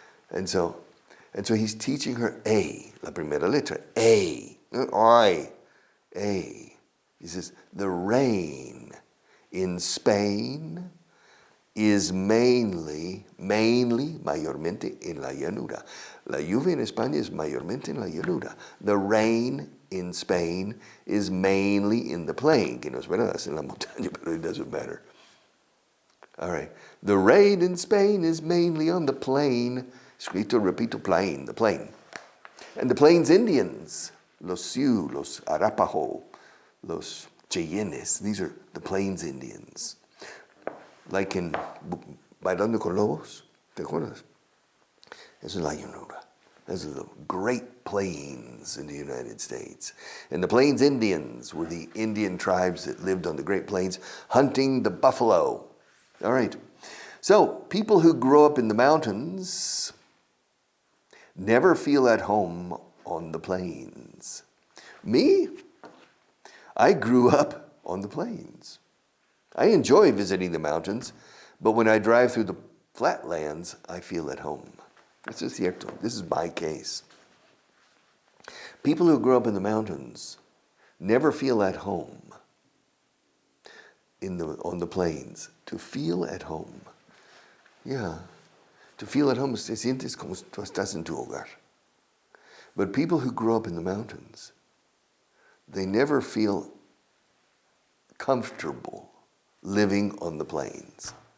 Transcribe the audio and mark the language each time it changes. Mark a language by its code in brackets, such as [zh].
[en] And so he's teaching her A, [es] la primera letra, [en] A, I, A. He says, the rain in Spain is mainly, [es] mayormente en la llanura. La lluvia en España es mayormente en la llanura. [en] The rain in Spain is mainly in the plain, [es] que no es verdad, es en la montaña, [en] but it doesn't matter. All right. The rain in Spain is mainly on the plain. [es] Escrito, repito, [en] plain, the plain. And the Plains Indians, los Sioux, los Arapaho, los Cheyennes, these are the Plains Indians. Like in [es] Bailando con Lobos, ¿te acuerdas? Eso es la llanura. [en] Those are the Great Plains in the United States. And the Plains Indians were the Indian tribes that lived on the Great Plains hunting the buffalo. All right. So people who grow up in the mountains never feel at home on the plains. Me? I grew up on the plains. I enjoy visiting the mountains, but when I drive through the flatlands, I feel at home. This is cierto. This is my case. People who grow up in the mountains never feel at home on the plains. To feel at home. Yeah. To feel at home, [es] te sientes como tú estás en tu hogar. [en] But people who grow up in the mountains, they never feel comfortable living on the plains.